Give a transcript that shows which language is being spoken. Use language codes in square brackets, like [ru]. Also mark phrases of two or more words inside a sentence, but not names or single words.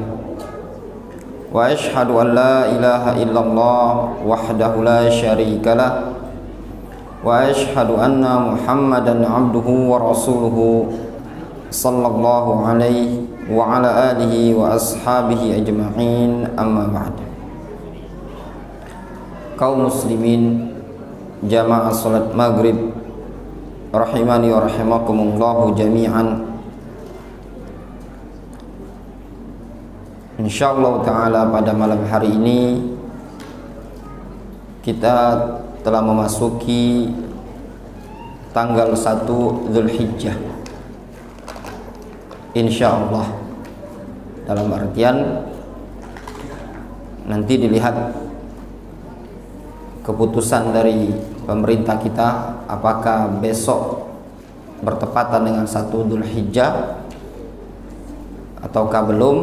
[ar] وأشهد أن لا إله إلا الله وحده لا شريك له وأشهد أن محمدا عبده ورسوله صلى الله عليه وعلى آله وأصحابه أجمعين أما بعد. [id] Kaum muslimin jamaah salat maghrib [ar] رحمني ورحمكم الله جميعا. إن شاء الله تعالى [id] pada malam hari ini kita telah memasuki tanggal 1 Zulhijjah. Insyaallah, dalam artian nanti dilihat keputusan dari pemerintah kita apakah besok bertepatan dengan 1 Zulhijjah ataukah belum.